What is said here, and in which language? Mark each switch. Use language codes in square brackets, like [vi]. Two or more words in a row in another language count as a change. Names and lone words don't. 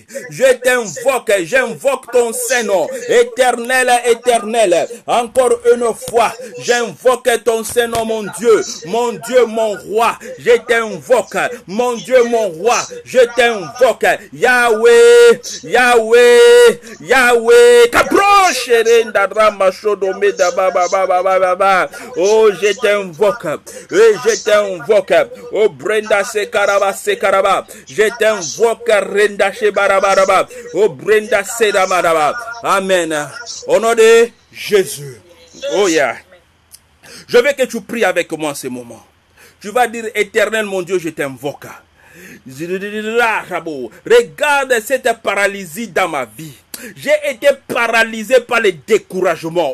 [fr] Je t'invoque, j'invoque ton Saint-Nom. Éternel, éternel. Encore une fois, j'invoque ton Saint-Nom, mon Dieu, mon roi. Je t'invoque, mon Dieu, mon roi. Je t'invoque, Yahweh, Yahweh, Yahweh. Caproche, oh, je t'invoque, je t'invoque. Oh, Brenda Sekara. Sekaraba, je t'invoque Renda Shebarabaraba, oh Brenda Sedamaraba. Amen. Au nom de Jésus. Oh yeah. Je veux que tu pries avec moi en ce moment. Tu vas dire, Éternel mon Dieu, je t'invoque. Regarde cette paralysie dans ma vie. J'ai été paralysé par le découragement.